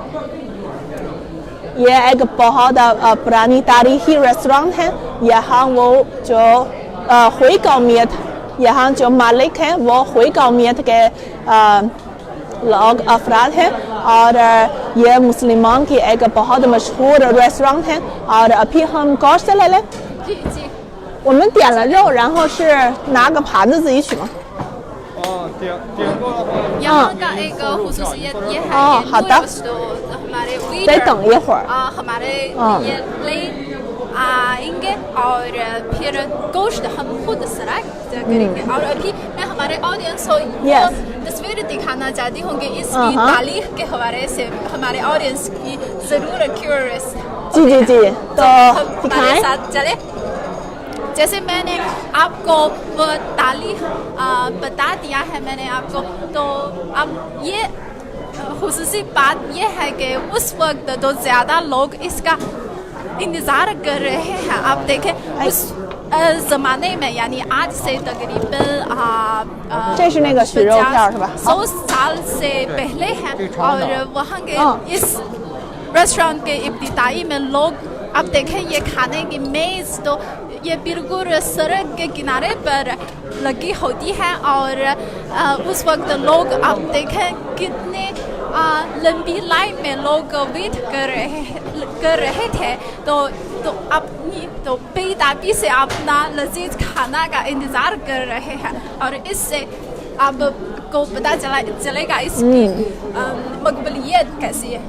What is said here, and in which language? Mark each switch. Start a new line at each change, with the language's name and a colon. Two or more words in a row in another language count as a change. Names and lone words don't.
Urdu: یہ ایک بہت پرانی تاریخی ریسٹورنٹ ہے، یہاں وہ جو ہوئی قومیت، یہاں جو مالک ہیں وہ ہوئی قومیت کے لوگ افراد ہیں اور یہ مسلمان کی ایک بہت مشہور ریسٹورنٹ ہے. اور ابھی ہم گوشت لے لیں, جی جی
Chinese: 我们点了肉，然后是拿个盘子自己取吗？点过的话，
Urdu: یہاں کا ایک خصوصیت یہ ہے हाँ, कि हाँ, نوڈلز تو ہمارے
Chinese: 得
Urdu: वेटर
Chinese: 等一会儿。
Urdu: हमारे हाँ। یہ لے آئیں گے اور پھر گوشت ہم خود سرائے کریں گے اور ابھی میں ہمارے آڈینس کو یہ Yes. تصویر دکھانا چاہتی ہوں کہ اسکی تاریخ کے حوالے سے ہمارے آڈینس کی ضرور کیوریس جی جی جی، تو हमारे दिखाएं। ساتھ چلے. جیسے میں نے آپ کو وہ تاریخ بتا دیا ہے میں نے آپ کو، تو اب یہ خصوصی بات یہ ہے کہ اس وقت تو زیادہ لوگ اس کا انتظار کر رہے ہیں. آپ دیکھیں اس زمانے میں یعنی آج سے تقریباً
Chinese: 这是那个许肉片是吧？
Urdu: 100 سال سے پہلے ہیں اور وہاں کے हाँ। اس ریسٹورنٹ کے ابتدائی میں لوگ اب دیکھیں یہ کھانے کی میز تو یہ بالکل سڑک کے کنارے پر لگی ہوتی ہے اور اس وقت لوگ اب دیکھیں کتنے لمبی لائن میں لوگ ویٹ کر رہے تھے تو اپنی تو بیتابی سے اپنا لذیذ کھانا کا انتظار کر رہے ہیں اور اس سے آپ کو پتا چلے گا اسکی مقبولیت کیسی ہے.